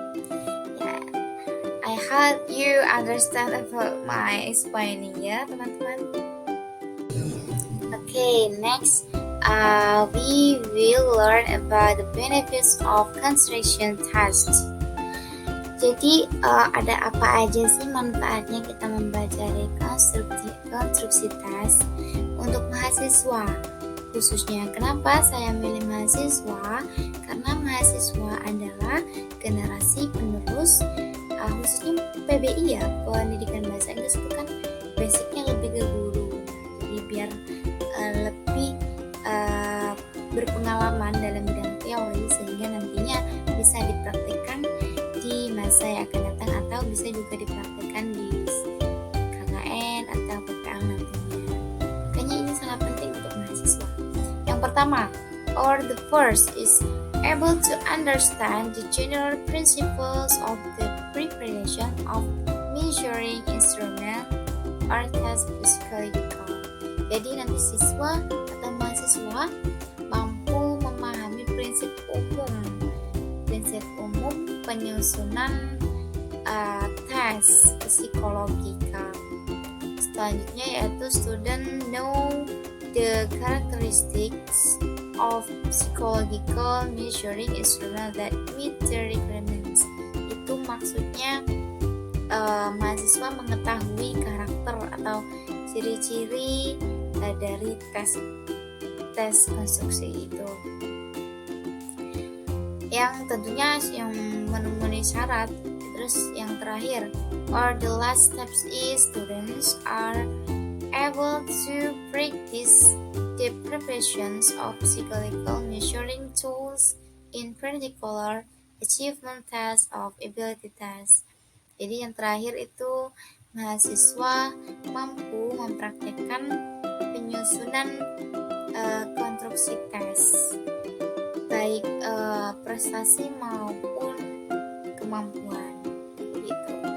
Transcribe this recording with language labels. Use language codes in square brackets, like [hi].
[en] I hope you understand about my explaining ya teman-teman. Okay, next we will learn about the benefits of construction tasks. [id] Jadi ada apa aja sih manfaatnya kita mempelajari konstruksi tes untuk mahasiswa? Khususnya kenapa saya milih mahasiswa? Karena mahasiswa adalah generasi penerus khususnya PBI ya, pendidikan bahasa Inggris itu kan basicnya lebih ke guru. Jadi biar lebih berpengalaman dalam bidang teori sehingga nantinya bisa dipraktikkan di masa yang akan datang atau bisa juga dipraktikkan di KKN atau PPL nantinya. Makanya ini sangat penting untuk mahasiswa. Yang pertama, [en] or the first is able to understand the general principles of the preparation of measuring instrument or test psychological. [id] Jadi nanti siswa atau mahasiswa mampu memahami prinsip umum penyusunan tes psikologika. Selanjutnya yaitu [en] student know the characteristics of psychological measuring instrument that meet the requirements. [id] Itu maksudnya mahasiswa mengetahui karakter atau ciri-ciri dari tes konstruksi itu, yang tentunya yang memenuhi syarat. Terus yang terakhir, [en] or the last steps is students are able to practice the preparations of psychological measuring tools, in particular achievement test of ability test. [id] Jadi yang terakhir itu mahasiswa mampu mempraktekkan penyusunan konstruksi tes, baik prestasi maupun kemampuan. Gitu.